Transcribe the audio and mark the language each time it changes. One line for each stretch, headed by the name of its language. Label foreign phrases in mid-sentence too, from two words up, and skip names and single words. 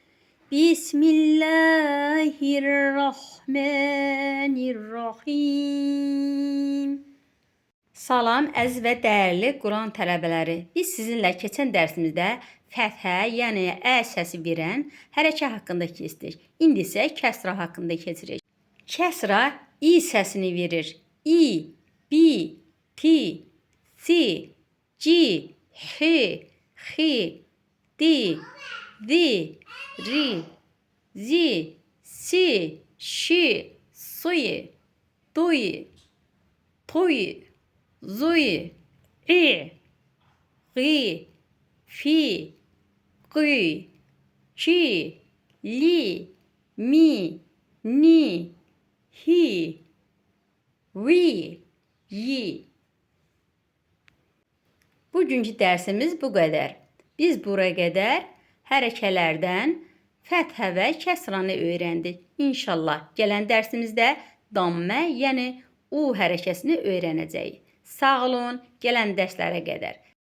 Arabic: Bismillahirrahmanirrahim.
Azerbaijani: Salam əziz və dəyərli Quran tələbələri. Biz sizinlə keçən dərsimizdə fəthə, yəni ə səsi verən hərəkə haqqında keçdik. İndi isə kəsra haqqında keçirik. Kəsra i səsini verir. İ, bi, ti, si, ci, hi, xi, di, zi, ri, zi, si, şi, suyi, duyi, tuyi, zuyi, i, gı, fi, gıy, ki, li, mi, ni, hi, vi, yi. Bugünkü dərsimiz bu qədər. Biz buraya qədər hərəkələrdən fəthə və kəsranı öyrəndik. İnşallah gələn dərsimizdə dammə, yəni U hərəkəsini öyrənəcəyik. Sağ olun, gələn dərslərə qədər.